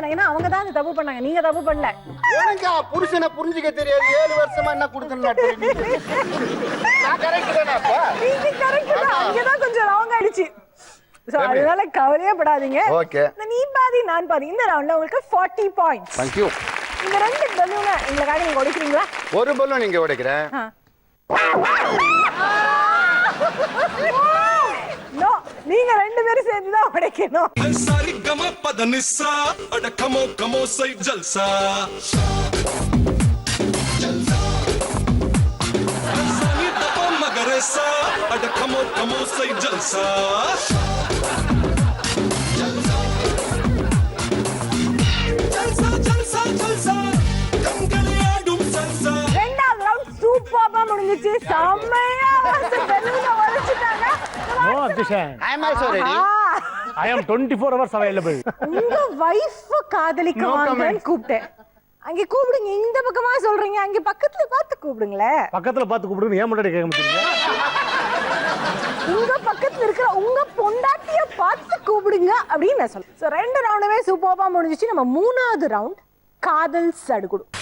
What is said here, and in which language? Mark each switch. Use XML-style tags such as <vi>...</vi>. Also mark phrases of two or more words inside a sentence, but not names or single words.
<ta>ஏன்னா அவங்க தான் தப்பு பண்ணாங்க, நீங்க தப்பு பண்ணல. எனக்கு புருஷனை புரிஞ்சுக்க தெரியாது. 7 வருஷமா என்ன கொடுத்தேன்னு நான் கரெக்ட் தானே? நீங்க கரெக்ட் தான். அங்க தான் கொஞ்சம் ராங் ஆயிடுச்சு. சோ அதனால கவலையே படாதீங்க. ஓகே. நீ பாதி நான் பாதி. இந்த ரவுண்ட்ல உங்களுக்கு 40 பாயிண்ட்ஸ்.</ta> <en>Thank you.</en> <ta>இந்த 2 பலூனை உங்களுக்காக நீங்க உடைக்கிறீங்களா? ஒரு பலூன் நீங்க உடைக்கிறேன். நோ, நீங்க 2 பேரும் சேர்ந்து தான் உடைக்கணும். सारी गमा पदनिसा अड कमो कमो सही जलसा सानी दबा मगरेसा अड कमो कमो सही जलसा जलसा जलसा जलसा कम गलिया डूब सलसा ரெண்டாவது ரவுண்ட் சூப்பரா முடிஞ்சிச்சு. செம்மையா வந்து பலூனை உடைச்சிட்டாங்க.</ta> <en>No objection. I am also ready. I am 24 hours available.</en> <ta>உங்க வைஃப் காதலிக்க No வாங்கன்னு comments. கூப்பிட்டேன். அங்க கூப்பிடுங்க. இந்த பக்கமா சொல்றீங்க, அங்க பக்கத்துல பார்த்து கூப்பிடுங்களே. பக்கத்துல பார்த்து கூப்பிடுங்க. ஏன் முன்னாடி கேட்க மாட்டீங்க? உங்க பக்கத்துல இருக்கிற உங்க பொண்டாட்டிய பார்த்து கூப்பிடுங்க அப்படின்னு நான் சொல்றேன். சோ 2 ரவுண்டுமே சூப்பரா முடிஞ்சிச்சு. நம்ம 3வது ரவுண்ட் காதல் சடுகுடு.</ta>